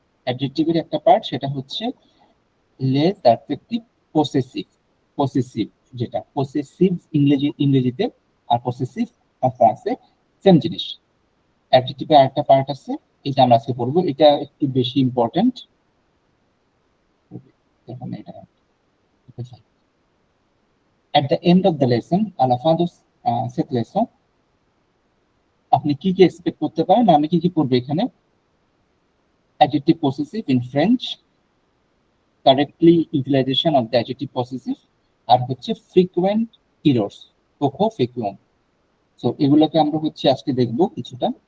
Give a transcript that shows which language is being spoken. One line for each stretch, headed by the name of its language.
Bangla: অ্যাডজেক্টিভের একটা পার্ট, সেটা হচ্ছে লেস অ্যাডজেক্টিভ পসেসিভ। পসেসিভ, যেটা পসেসিভ ইংরেজিতে আর পসেসিভ ফ্রান্সে সেম জিনিস। অ্যাডজেক্টিভের আরেকটা পার্ট আছে, এটা আমরা আজকে পড়বো, এটা একটু বেশি ইম্পর্টেন্ট। এখানে এটা
English: at the end of the lesson,
French: à la fin de cette lesson,
Bangla: আপনি কি কি এক্সপেক্ট করতে পারেন? আমি কি কি পড়বো এখানে?
English: adjective possessive in French, correctly utilization of the adjective possessive,
Bangla: আর হচ্ছে
English: Frequent errors, কোকো frequent.
Bangla: So এগুলোকে আমরা হচ্ছে আজকে দেখবো কিছুটা।